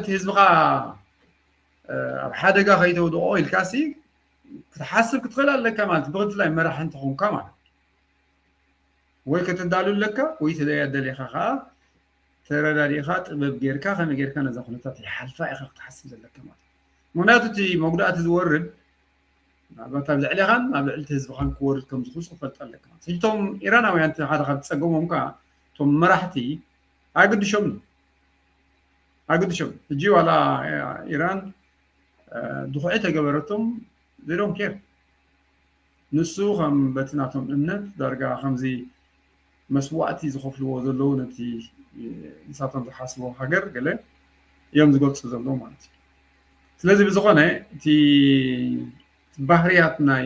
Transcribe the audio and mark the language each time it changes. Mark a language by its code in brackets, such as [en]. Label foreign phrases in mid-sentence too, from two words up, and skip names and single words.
[ti] ህዝብኻ ኣብ ሓደጋ ከይተውድቆ ኢልካሲ ክትሓስብ ክትኽእል ለካ ማለት ብክትላይ መራሒ እንትኾንካ ማለት ወይ ክትዳሉ ለካ ወይ ተደያደለኻ ኸ ተረዳዲኻ ጥበብ ጌርካ ከመይ ጌርካ ነዛ ኩነታት ይሓልፋ ኢኻ ክትሓስብ ዘለካ ማለት ምክንያቱ እቲ መጉዳእቲ ዝወርድ ናብታ ልዕሊኻን ናብ ልዕልቲ ህዝብኻን ክወርድ ከም ዝኽእሉ ክፈልጥ ኣለካ ማለት እቶም ኢራናውያን ሓደ ካብ ዝፀገሞም ከዓ እቶም መራሕቲ ኣገድሾም ሕጂ ዋላ ኢራን ድኹዒ ተገበረቶም [en] they don't care [ti] ንሱ ከም በትናቶም እምነት ዳርጋ ከምዚ መስዋዕቲ ዝኸፍልዎ ዘለዉ ነቲ ንሳቶም ዝሓስቦ ሃገር ገለ እዮም ዝገልፁ ዘለዉ ማለት እዩ ስለዚ ብዝኾነ እቲ ባህርያት